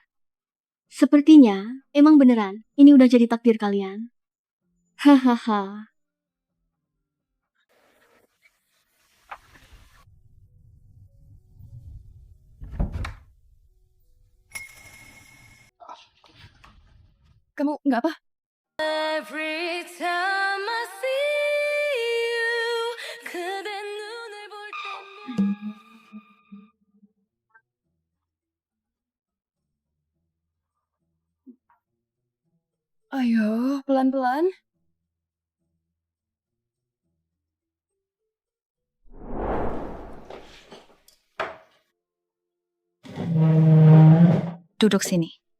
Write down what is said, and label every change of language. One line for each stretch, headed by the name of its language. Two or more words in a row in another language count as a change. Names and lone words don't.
Indonesian: Sepertinya, emang beneran. Ini udah jadi takdir kalian. Hahaha. Kamu nggak apa?
English: Every time I see you,
Korean: 그대 눈을 볼 때면
Indonesian: Ayo, pelan-pelan. Duduk sini.